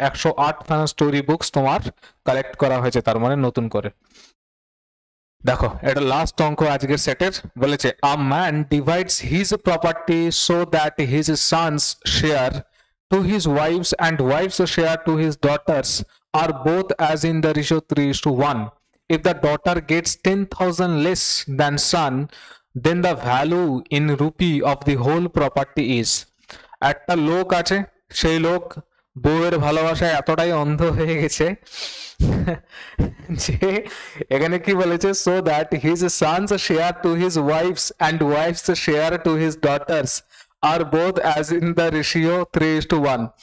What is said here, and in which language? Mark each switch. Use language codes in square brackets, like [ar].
[bn] 108 খানা story books তোমার collect করা হয়েছে, তার মানে নতুন করে। দেখো এটা লাস্ট অঙ্ক আজকের সেটের, বলেছে [en] A man divides his property so that his son's share to his wife's and wife's share to his daughters are both as in the ratio 3:1. If the daughter gets 10,000 less than son, then the value in rupee of the whole property is. [bn] একটা লোক আছে, সেই লোক বউয়ের ভালোবাসায় এতটাই অন্ধ হয়ে গেছে যে এখানে কি বলেছে, [en] So that his son's share to his wife's and wife's share to his daughters are both as in the ratio 3:1.